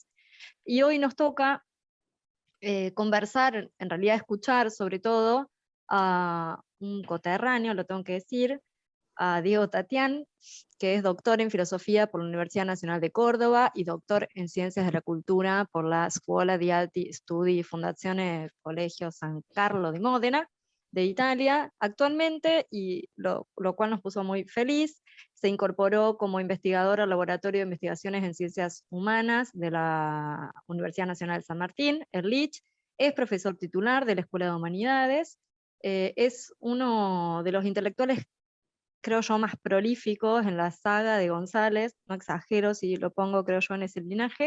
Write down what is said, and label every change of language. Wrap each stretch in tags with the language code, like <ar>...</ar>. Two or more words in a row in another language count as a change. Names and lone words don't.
<es>Y hoy nos toca conversar, en realidad escuchar sobre todo a un coterráneo, lo tengo que decir, a Diego Tatián, que es doctor en filosofía por la Universidad Nacional de Córdoba y doctor en ciencias de la cultura por la Scuola di Alti Studi Fondazione Colegio San Carlo di Módena de Italia. Actualmente, y lo cual nos puso muy feliz, se incorporó como investigador al Laboratorio de Investigaciones en Ciencias Humanas de la Universidad Nacional de San Martín, Erlich. Es profesor titular de la Escuela de Humanidades. Es uno de los intelectuales, creo yo, más prolíficos en la saga de González, no exagero si lo pongo, creo yo, en ese linaje.</es>